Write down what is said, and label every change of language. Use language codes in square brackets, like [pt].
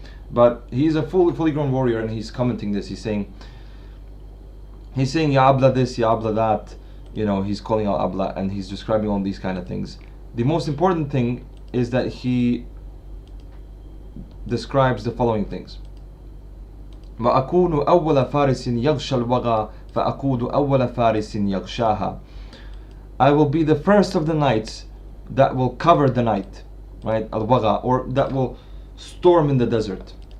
[en] But he's a fully grown warrior, and he's commenting this. He's saying Ya Abla this, Ya Abla that. He's calling out Abla, and he's describing all these kind of things. The most important thing is that he describes the following things. [ar] وأكون أول فارس يغشى الوغى فأقود أول فارس يغشاها. [en] I will be the first of the knights that will cover the night, right? Al-Wagha, or that will storm in the desert.